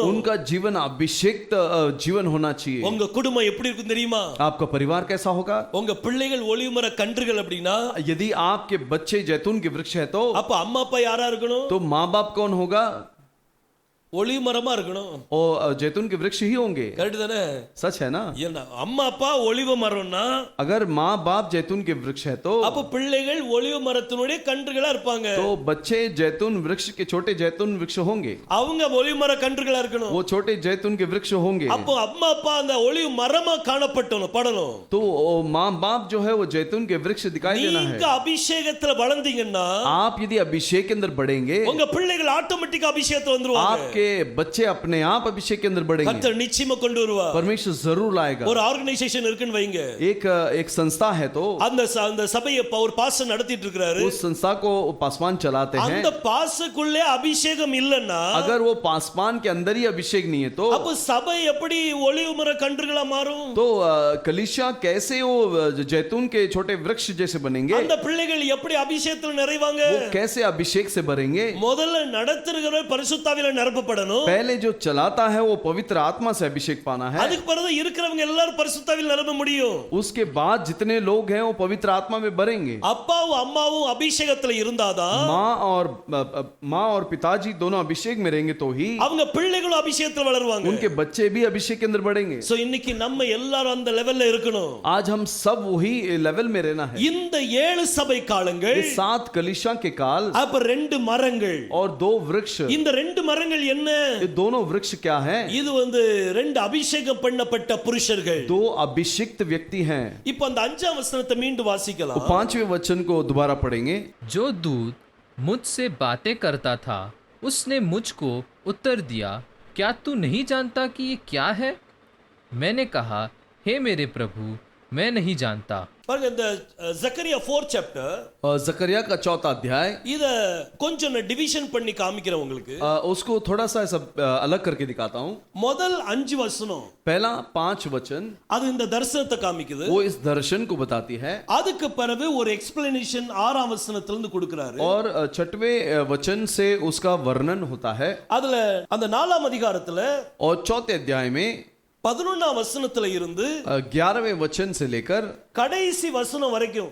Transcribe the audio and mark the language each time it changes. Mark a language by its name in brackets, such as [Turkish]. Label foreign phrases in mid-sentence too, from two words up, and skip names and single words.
[Hindi] उनका जीवन अभिषेक्त जीवन होना चाहिए। [Tamil] உங்க குடும்பம் எப்படி இருக்கும் தெரியுமா? [Hindi] आपका परिवार कैसा होगा? [Tamil] உங்க பிள்ளைகள் ஒலிவமர கன்றுகள் அப்படினா, [Hindi] यदि आपके बच्चे जैतून के वृक्ष है तो [Tamil] அப்ப அம்மா அப்பா யாரா இருக்கணும்? [Hindi] माँ बाप कौन होगा? [Tamil] ஒளிவு மரமா இருக்கணும். [Hindi] और जैतून के वृक्ष ही होंगे। [Tamil] கரெக்ட் தானே? [Hindi] सच है ना? [Tamil] ஏன்னா அம்மா அப்பா ஒளிவு மரம்னா [Hindi] अगर माँ बाप जैतून के वृक्ष है तो [Tamil] அப்ப பிள்ளைகள் ஒளிவு மரத்தினுடைய கன்றுகளா இருப்பாங்க. [Hindi] तो बच्चे जैतून वृक्ष के छोटे जैतून वृक्ष होंगे। [Tamil] அவங்க ஒளிவு மர கன்றுகளா இருக்கணும். [Hindi] वो छोटे जैतून के वृक्ष होंगे। [Tamil] அப்போ அம்மா அப்பா அந்த ஒளிவு மரமா காணப்பட்டணும் படணும். [Hindi] तो माँ बाप जो है वो जैतून के वृक्ष दिखाई देना [Tamil] நீங்க [Hindi] है। [Tamil] அபிஷேகத்துல வளர்ந்தீங்கன்னா [Hindi] आप यदि अभिषेक के अंदर बढ़ेंगे, [Tamil] உங்க பிள்ளைகள் ஆட்டோமேட்டிக்கா அபிஷேகத்துல வந்துருவாங்க. [Hindi] आपके बच्चे अपने आप अभिषेक के अंदर बढ़ेंगे। [Tamil] கர்த்தர் நிச்சயமா கொண்டு வருவார். [Hindi] परमेश्वर जरूर लाएगा। [Tamil] ஒரு ஆர்கனைசேஷன் இருக்குன்னு வைங்க. [Hindi] एक संस्था है तो [Tamil] அந்த சபையை ஒரு பாஸ்டர் நடத்திட்டு இருக்காரு. [Hindi] उस संस्था को पासवान चलाते हैं। [Tamil] அந்த பாஸ்டருக்குள்ளே அபிஷேகம் இல்லன்னா, [Hindi] अगर वो पासवान के अंदर ही अभिषेक नहीं है तो [Tamil] அப்ப சபை எப்படி ஒளிவு மர கன்றுகளா மாறும்? [Hindi] तो कलीसिया कैसे वो जैतून के छोटे वृक्ष जैसे बनेंगे? [Tamil] அந்த பிள்ளைகள் எப்படி அபிஷேகத்துல நிறைவாங்க? [Hindi] वो कैसे अभिषेक से भरेंगे? [Tamil] முதல்ல நடத்துகிறவர் பரிசுத்தாவில நிரப்பப்படணும். [Hindi] पहले जो चलाता है वो पवित्र आत्मा से अभिषेक पाना है। [Tamil] அதுக்கு பிறகு இருக்கிறவங்க எல்லாரும் பரிசுத்தாவில நிரப்ப முடியும். [Hindi] उसके बाद जितने लोग हैं वो पवित्र आत्मा में भरेंगे। [Tamil] அப்பாவும் அம்மாவும் அபிஷேகத்துல இருந்தாதான் [Hindi] माँ और पिताजी दोनों अभिषेक में रहेंगे तो ही [Tamil] அவங்க பிள்ளைகளும் அபிஷேகத்துல வளருவாங்க. [Hindi] उनके बच्चे भी अभिषेक के अंदर बढ़ेंगे। [Tamil] சோ இன்னைக்கு நம்ம எல்லாரும் அந்த லெவல்ல இருக்கணும். [Hindi] आज हम सब वही लेवल में रहना है। [Tamil] இந்த 7 சபை காலங்கள், [Hindi] ये 7 कलीसिया के काल [Tamil] அப்ப 2 மரங்கள், [Hindi] और 2 वृक्ष। [Tamil] இந்த 2 மரங்கள் என்ன? [Hindi] ये दोनों वृक्ष क्या है? [Tamil] இது 2 அபிஷேகம் பண்ணப்பட்ட புருஷர்கள். [Hindi] 2 अभिषिक्त व्यक्ति हैं। [Tamil] இப்போ அந்த 5ஆம் வசனத்தை மீண்டும் [Hindi] तो [Tamil] வாசிக்கலாம். [Hindi] 5वें वचन को दोबारा पढ़ेंगे। जो दूत मुझसे बातें करता था उसने मुझको उत्तर दिया, क्या तू नहीं जानता कि ये क्या है? मैंने कहा, हे मेरे प्रभु, मैं नहीं जानता। [Tamil] பாருங்க, இந்த ஜக்கரியா 4 சாப்டர், [Hindi] जकरिया का 4था अध्याय, [Tamil] இத கொஞ்சம் நான் டிவிஷன் பண்ணி காமிக்கிறேன் உங்களுக்கு. [Hindi] उसको थोड़ा सा ऐसा अलग करके दिखाता हूँ। [Tamil] முதல் 5 வசனம் [Hindi] पहला 5 वचन [Tamil] அது இந்த தரிசனத்தை காமிக்குது. [Hindi] वो इस दर्शन को बताती है। [Tamil] அதுக்கு பிறகு ஒரு எக்ஸ்பிளனேஷன் 6ஆம் வசனத்துல இருந்து கொடுக்கிறாரு. [Hindi] और 6वें वचन से उसका वर्णन होता है। [Tamil] அதுல அந்த 4ஆம் அதிகாரத்துல [Hindi] और 4थे अध्याय में [Tamil] 11ஆம் வசனத்துல இருந்து [Hindi] 11वें वचन से लेकर [Tamil] கடைசி வசனம் வரைக்கும்,